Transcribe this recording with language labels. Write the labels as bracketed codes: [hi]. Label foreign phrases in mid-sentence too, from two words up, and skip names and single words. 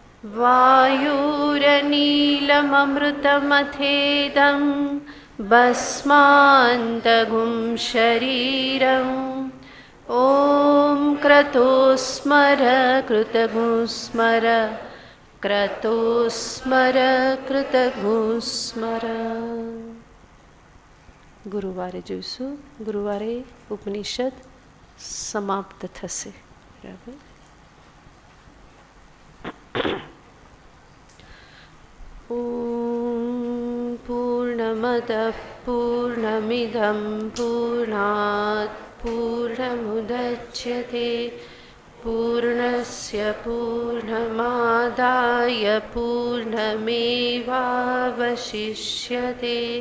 [sa] वायुरनीलममृतमथेदं भस्मान्तगुं शरीरम् ॐ क्रतो स्मर कृतगुं स्मर क्रतो स्मर कृतगुं स्मर. [gu] ગુરુવારે જોઈશું. ગુરુવારે ઉપનિષદ સમાપ્ત થશે. બરાબર. [sa] ઓમ પૂર્ણમદ પૂર્ણમિદં પૂર્ણાત પૂર્ણમુદચ્યતે પૂર્ણસ્ય પૂર્ણમાદાય પૂર્ણમેવાવશિષ્યતે.